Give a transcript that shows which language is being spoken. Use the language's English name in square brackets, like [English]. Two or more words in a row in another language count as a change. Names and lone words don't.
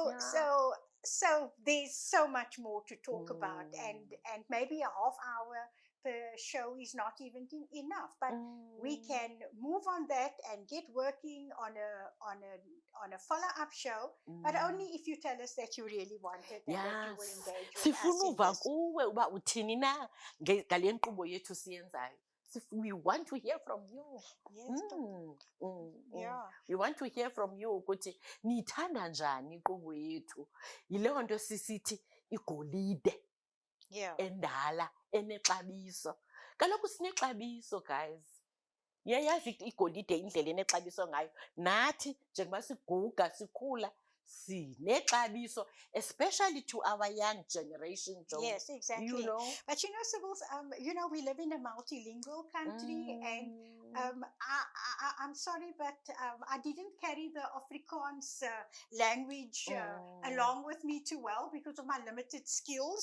[English] So there's so much more to talk about, and maybe a half hour per show is not even enough. But we can move on that and get working on a follow-up show, but only if you tell us that you really want it and that you will engage with us [Xhosa] Sifuna [English] in [Xhosa] uva [English] this. [Xhosa] kuwe uba uthini na ngale nkqubo yethu siyenzayo. [English] We want to hear from you. Yes, yeah. We want to hear from you [Xhosa] ukuthi niyithanda njani inkqubo yethu. Yileyo nto sisithi igolide endala enexabiso. Kaloku sinexabiso, guys. Yayazi igolide indlela enexabiso ngayo. Nathi njengoba siguga sikhula sinexabiso, [English] especially to our young generation, Joan. Yes, exactly. You know? But you know, Sybil, we live in a multilingual country, and I'm sorry, but I didn't carry the Afrikaans language along with me too well because of my limited skills.